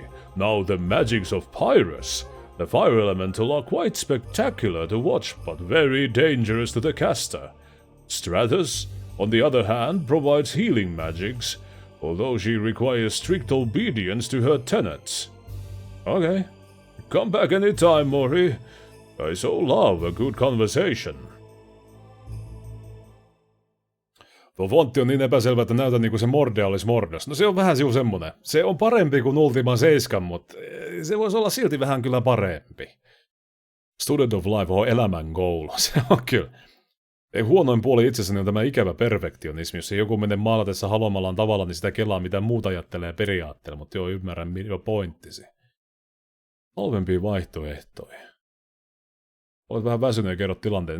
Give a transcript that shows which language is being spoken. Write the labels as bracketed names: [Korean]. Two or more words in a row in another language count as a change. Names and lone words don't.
[English] Now the magics of Pyrus, the fire elemental, are quite spectacular to watch, but very dangerous to the caster. Stratus, on the other hand, provides healing magics, although she requires strict obedience to her tenets. Okay. Come back anytime, Mori. I so love a good conversation. [Finnish] Tuo fontti on niin epäselvä, että näytän niinku se Mordea olisi Mordos. No se on vähän siu semmonen. Se on parempi kuin Ultima 7, mutta se voisi olla silti vähän kyllä parempi. Student of Life on elämän goal. Se on kyllä. Ei, huonoin puoli itsessäni on tämä ikävä perfektionismi. Jos joku menee maalatessa haluamallaan tavalla, niin sitä kelaa mitä muuta ajattelee periaatteella. Mutta joo, ymmärrän jo pointtisi. Halvempia vaihtoehtoja. Olet vähän väsynyt ja kerrot tilanteen.